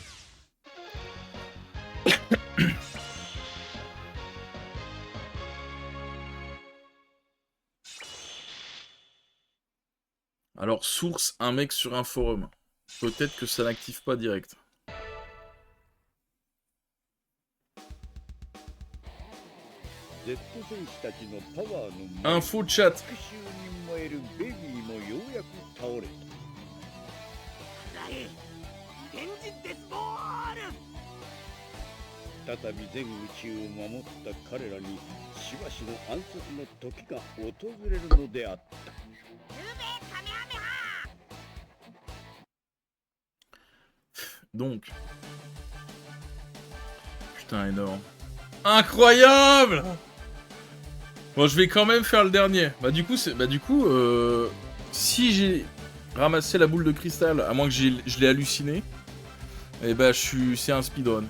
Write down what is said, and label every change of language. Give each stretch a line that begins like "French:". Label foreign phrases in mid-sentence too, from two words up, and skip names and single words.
French: Alors, source, un mec sur un forum. Peut-être que ça n'active pas direct. Info chat.
Japanese: 再び全宇宙を守った彼らにしばしの安息の時が訪れるのであった。
French: Donc. Putain, énorme. Incroyable! Bon, je vais quand même faire le dernier. Bah du coup, si j'ai ramassé la boule de cristal, à moins que je l'ai halluciné, et bah c'est un speedrun.